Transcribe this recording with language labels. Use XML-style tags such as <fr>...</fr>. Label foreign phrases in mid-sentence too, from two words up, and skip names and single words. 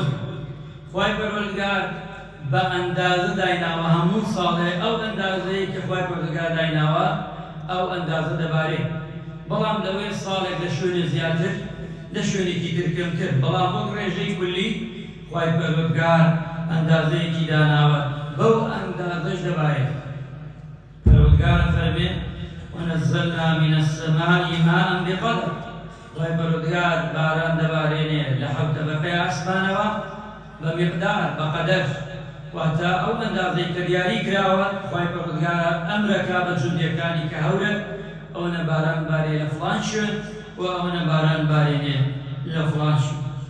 <ckb>خوای پەروەردگار بە ئەندازە دایناوە هەموو ساڵێ ئەو ئەندازەیە کە خوای پەروەردگار دایناوە ئەو ئەندازە دەبارێت. بەڵام لەوەی ساڵێک لە شوێنی زیاتر لە شوێنێکی تر کەمتر بەڵام بۆ ڕێژەی کولی خوای پەروەردگار ئەندازەیەکی داناوە بەو ئەندازەش دەبارێت. پەروەردگار فەرمێ</ckb> <ar>ونزلنا من السماء ماء بقدر</ar> <ckb>خوای پەروەردگار باران دەبارێنێ لە حەوتەبەکەی ئاسمانەوە بە میقدار بە قەدەر واتە ئەو ئەندازەی کە دیاری کراوە خوای پەروەردگار ئەمرەکا بە جوندیەکانی کە هەورە ئەوەنە باران بارێ لە فڵان شوێن و ئەوەنە باران بارێنێ لە فڵان شوێن.</ckb>